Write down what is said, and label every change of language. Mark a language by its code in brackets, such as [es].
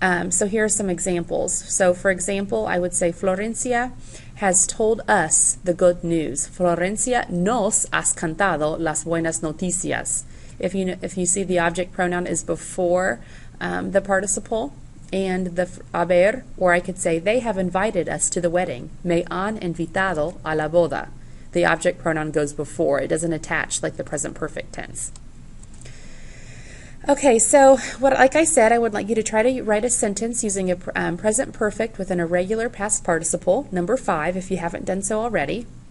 [en] So here are some examples. So for example, I would say Florencia has told us the good news. [es] Florencia nos has cantado las buenas noticias. [en] If you see the object pronoun is before the participle and the haber, or I could say they have invited us to the wedding. [es] Me han invitado a la boda. [en] The object pronoun goes before. It doesn't attach like the present perfect tense. Okay, so like I said, I would like you to try to write a sentence using a present perfect with an irregular past participle, number 5, if you haven't done so already.